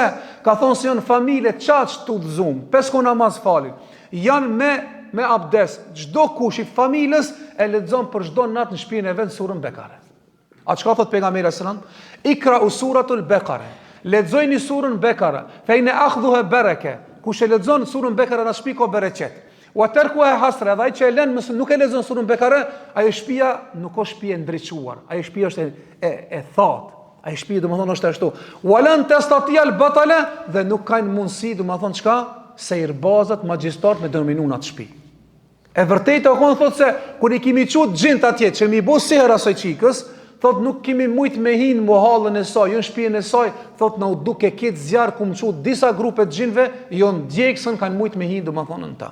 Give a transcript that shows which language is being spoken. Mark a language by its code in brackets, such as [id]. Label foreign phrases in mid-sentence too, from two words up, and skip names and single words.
[sq] Ka thonë se janë familje çaq të udhëzuar, 5 kohë namaz falin. Janë me abdes, çdo kush i familjes e lexon për çdo natë në shtëpinë e vet surën Bekare. A çka thot pejgamberi [ar] صلى الله عليه وسلم? اقرأ سورة البقرة. [sq] Lexojini surën Bekare. [ar] فإن أخذها بركة. [sq] Kush e lexon surën Bekare në shtëpi ka bereqet. [ar] وتركها حسرة, [sq] ai që e lën nuk e lexon surën Bekare, ajo shtëpia nuk ka shtëpi e ndriçuar. Ajo shtëpi është e thatë. Ai shtëpi domethënë është ashtu. [ar] ولن تستطيع البطلة, [sq] dhe nuk kanë mundësi domethënë çka sejrbazat magjistrat me dominun atë shtëpi. E vërtetë o thotë se kur i kimi çut xhint atje që mi bë siher asoj çikës, thot nuk kemi mujt me hin muhallën e saj, jo në shtëpinë e saj, thot na u duke këtë zjarr ku më çut disa grupe të xhinve, jo ndjeksën kanë mujt me hin domethënë në ta.